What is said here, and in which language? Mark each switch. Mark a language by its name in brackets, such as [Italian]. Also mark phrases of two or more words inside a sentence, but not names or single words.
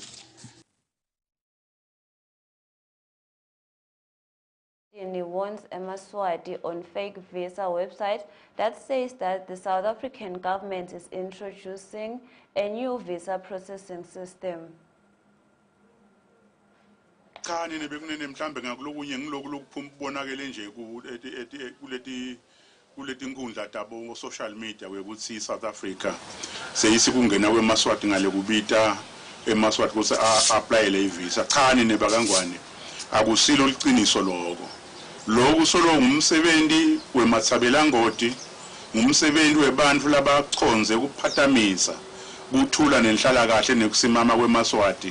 [English] He warns Yemaswati on fake visa website that says that the South African government is introducing a new visa processing system. Social media [Swati] we South Africa seyisikungena kweMaswati ngale kubita eMaswati kuse apply le visa khani nebakangwane akusilo liqiniso lokho lokho solo ngumsebenzi wemathabelangoti ngumsebenzi webantu labachonze kuphathamisa kuthula nenhlala kahle nekusimama kweMaswati